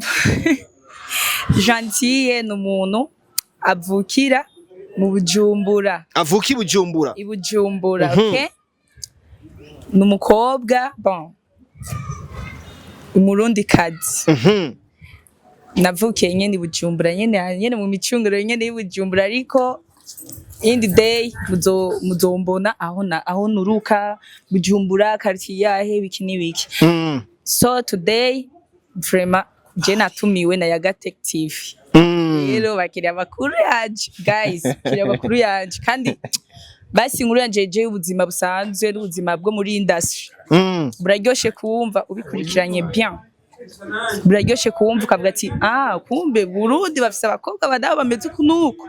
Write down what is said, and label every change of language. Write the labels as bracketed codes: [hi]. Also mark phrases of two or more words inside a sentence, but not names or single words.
[rn] Gentille ni umuntu avukira mu Bujumbura. Avuki Bujumbura. I Bujumbura, okay? Ni umukobwa, bon. Umurundi kazi. Navukiye nyene i Bujumbura nyene mu micunguro nyene i Bujumbura ariko [en] in the day [rn] muzombona aho nuruka Bujumbura quartier yahe biki nibiki. [en] So today [rn] vraiment je natumiwe na ya Gentille. Rero bakiriya bakuru yaje guys, bakiriya bakuru yaje kandi basi inkuru yanje je ubuzima busanzwe n'ubuzima bwo muri industry. Buraryoshe kuwumva ubikurikiranye bien. Buraryoshe kuwumva ukavuga ati kumbe Burundi bafise abakobwa badabo bameze kunuko.